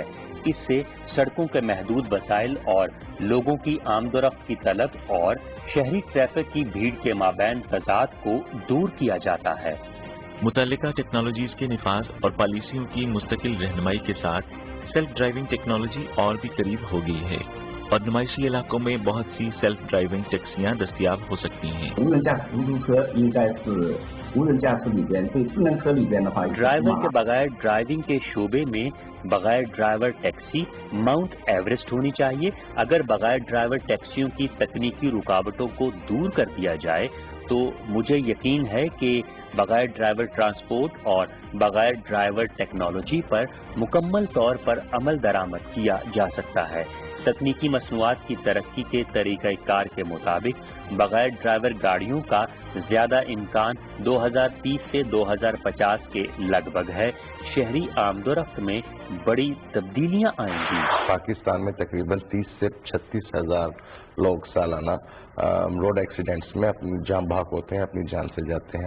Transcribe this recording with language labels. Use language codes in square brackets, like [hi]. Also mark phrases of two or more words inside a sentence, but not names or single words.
[ur] اس سے سڑکوں کے محدود وسائل اور لوگوں کی آمدورفت کی طلب اور شہری ٹریفک کی بھیڑ کے مابین تضاد کو دور کیا جاتا ہے. متعلقہ ٹیکنالوجیز کے نفاذ اور پالیسیوں کی مستقل رہنمائی کے ساتھ [en] self driving technology [ur] اور بھی قریب ہو گئی ہے اور نمائشی علاقوں میں بہت سی [en] self driving [ur] ٹیکسیاں دستیاب ہو سکتی ہیں. [zh] 无人驾驶出租车应该是无人驾驶里边，对智能车里边的话， [ur] ڈرائیور کے بغیر ڈرائیونگ کے شعبے میں بغیر [en] driver taxi [ur] ماؤنٹ ایورسٹ ہونی چاہیے. اگر بغیر [en] driver taxis [ur] کی تکنیکی رکاوٹوں کو دور کر دیا جائے تو مجھے یقین ہے کہ بغیر [en] driver transport [ur] اور بغیر [en] driver technology [ur] پر مکمل طور پر عمل درآمد کیا جا سکتا ہے. تکنیکی مصنوعات کی ترقی کے طریقہ کار کے مطابق بغیر ڈرائیور گاڑیوں کا زیادہ امکان 2030 سے 2050 کے لگ بھگ ہے۔ شہری آمد و رفت میں بڑی تبدیلیاں آئیں گی۔ پاکستان میں تقریباً 30 سے 36 ہزار لوگ سالانہ [en] road accidents [ur] میں اپنی جان بحق ہوتے ہیں، اپنی جان سے جاتے ہیں۔